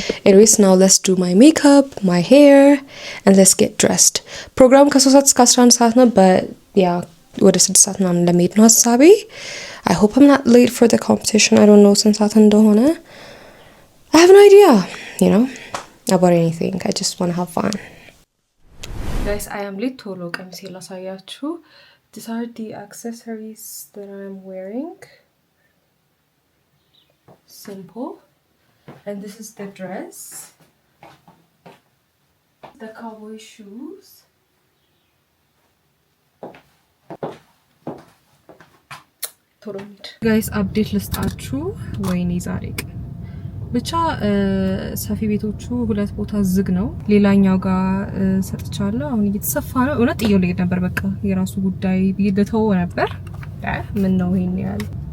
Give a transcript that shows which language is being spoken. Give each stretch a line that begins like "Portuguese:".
English: Anyways, now let's do my makeup, my hair, and let's get dressed.
Amharic: Program ከ3 ሰዓት እስከ 11 ሰዓት ነው
English: but yeah
Amharic: ወደ 6 ሰዓት ምናምን ለመሄድ ነው ሀሳቤ።
English: I hope I'm not late for the competition. I don't know
Amharic: ስንት ሰዓት እንደሆነ
English: I have no idea you know about anything. I just want to have fun. Guys, I am late
Amharic: ቶሎ ቀሚሴ ላሳያችሁ።
English: These are the accessories that I'm wearing. Simple. And this is the dress, the cowboy shoes,
Amharic: ቶሎ ጋይስ አፕዴት ልስጣችሁ። ወይኔ ዛሬ ብቻ ሰፊ ቤቶቹ ሁለት ቦታ ዝግ ነው። ሌላኛው ጋር ሰጥቻለሁ። አሁን እየተሰፋ ነው። እውነት ጥየው ልሄድ ነበር። በቃ የራሱ ጉዳይ ብይደተው ነበር። ምን ነው ይሄን ያህል።